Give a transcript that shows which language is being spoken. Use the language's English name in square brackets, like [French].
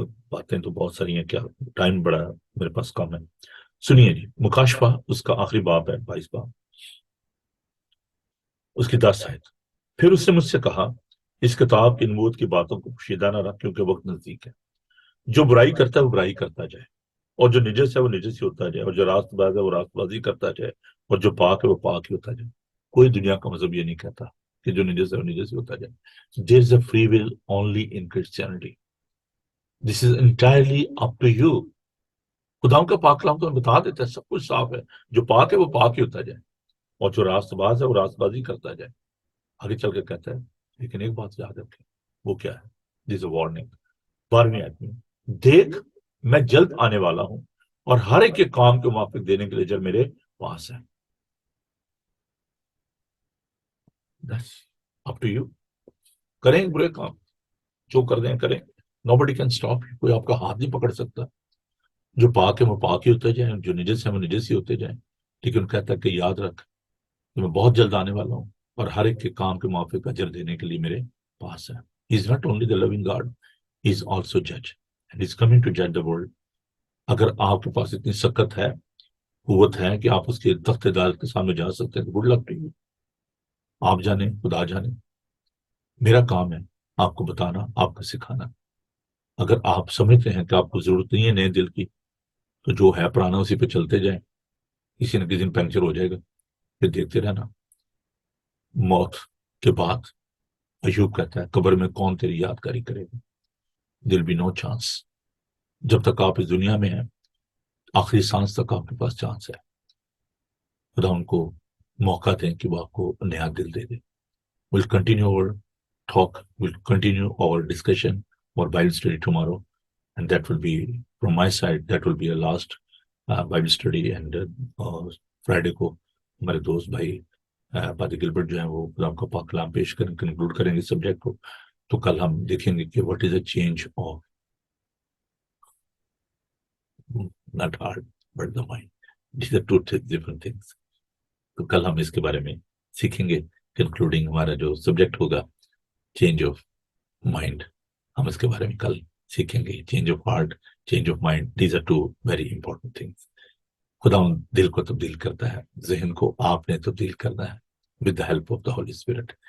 [Urdu] باتیں تو بہت ساری ہیں، کیا ٹائم بڑا میرے پاس کم ہے۔ سنیے جی، مکاشفہ اس کا آخری باب ہے، 22 باب، اس کی 10 آیت۔ پھر اس نے مجھ سے کہا، اس کتاب کی نبوت کی باتوں کو پوشیدہ نہ رکھ، کیونکہ وقت نزدیک ہے۔ جو برائی کرتا ہے وہ برائی کرتا جائے، اور جو نجس ہے وہ نجس ہی ہوتا جائے، اور جو راست باز ہے وہ راست بازی کرتا جائے، اور جو پاک ہے وہ پاک ہی ہوتا جائے۔ کوئی دنیا کا مذہب یہ نہیں کہتا کہ جو نجس ہے وہ نجس ہی ہوتا جائے۔ [English] There is a free will only in Christianity. This is entirely up to you. [Urdu] خداؤں کا پاک کلام تو بتا دیتا ہے، سب کچھ صاف ہے، جو پاک ہے وہ پاک ہی ہوتا جائے، اور جو راست باز ہے وہ راست بازی کرتا جائے۔ آگے چل کے کہتا ہے، لیکن ایک بات یاد رکھیں، وہ کیا ہے؟ [English] This is a warning، [Urdu] 12ویں آیت میں، دیکھ میں جلد آنے والا ہوں، اور ہر ایک کے کام کے موافق دینے کے لیے اجر میرے پاس ہے۔ [English] That's up to you۔ [Urdu] کریں برے کام جو کر دیں کریں. [English] nobody can stop you. [Urdu] کوئی آپ کا ہاتھ نہیں پکڑ سکتا. جو پاک ہے وہ پاک ہی ہوتے جائیں, جو نجس ہے وہ نجس ہی ہوتے جائیں. لیکن کہتا ہے کہ یاد رکھ کہ میں بہت جلد آنے والا ہوں اور ہر ایک کے کام کے موافق اجر دینے کے لیے میرے پاس ہے. [English] He is not only the loving God, he is also judge and he is coming to judge the world. [Urdu] اگر آپ کے پاس اتنی سکت ہے, قوت ہے کہ آپ اس کے تخت عدالت کے سامنے جا سکتے ہیں تو [English] Good luck to you. [Urdu] آپ جانیں, خدا جانے. میرا کام ہے آپ کو بتانا, آپ کو سکھانا. اگر آپ سمجھتے ہیں کہ آپ کو ضرورت نہیں ہے نئے دل کی, تو جو ہے پرانا اسی پہ چلتے جائیں. کسی نہ کسی دن پنکچر ہو جائے گا, پھر دیکھتے رہنا. موت کے بعد ایوب کہتا ہے قبر میں کون تیری یادگاری کرے گا. [English] دل be no chance. [Urdu] جب تک آپ اس دنیا میں ہیں, آخری سانس تک آپ کے پاس چانس ہے. خدا ان کو موقع دیں کہ وہ آپ کو نیا دل دے دے. [English] We'll continue our talk, we'll continue our discussion or Bible study tomorrow, and that will be from my side, that will be a last Bible study. [Urdu] And Friday کو ہمارے دوست بھائی پادری گلبرٹ جو ہیں وہ خدا کا پاک کلام پیش کریں, کنکلوڈ کریں گے سبجیکٹ کو. تو کل ہم دیکھیں گے کہ [English] what is a change of not heart but the mind. These are two different things. [Urdu] تو کل ہم اس کے بارے میں سیکھیں گے. کنکلوڈنگ ہمارا جو سبجیکٹ ہوگا چینج آف مائنڈ, ہم اس کے بارے میں کل سیکھیں گے. [English] Change of heart, change of mind, these are two very important things. [Urdu] خدا دل کو تبدیل کرتا ہے, ذہن کو آپ نے تبدیل کرنا ہے [English] With the help of the Holy Spirit.